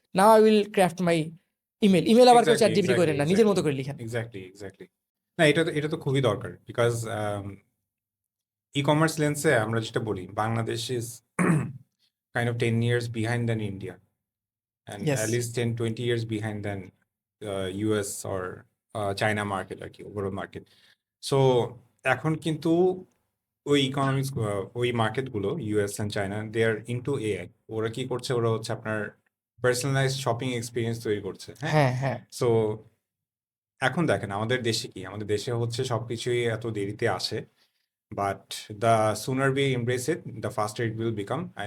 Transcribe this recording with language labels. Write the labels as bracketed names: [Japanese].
[English] Now I will craft my email. [Bangla] Email আবার কেউ [English] chat exactly GPT exactly [Bangla] করেন না, নিজের [English] exactly [Bangla] মতো করে লিখেন। [English] Exactly exactly. [Bangla] না, এটা তো খুবই দরকার, বিকজ ই কমার্স লেন্সে আমরা যেটা বলি, Bangladesh [English] Is kind of 10 years behind than India, and yes. at least 10-20 years behind than US or China market [Bangla] আর কি, ওভারঅল মার্কেট। [English] so [Bangla] এখন কিন্তু ওই [English] Economics, ওই মার্কেটগুলো US and China, they are into AI. [Bangla] ওরা কি করছে, ওরা হচ্ছে আপনার পার্সোনালাইজড শপিং এক্সপিরিয়েন্স তৈরি করছে। হ্যাঁ, হ্যাঁ, হ্যাঁ। সো এখন দেখেন আমাদের দেশে কি, আমাদের দেশে হচ্ছে সবকিছুই এত দেরিতে আসে, [English] But the sooner we embrace it, the faster it will become.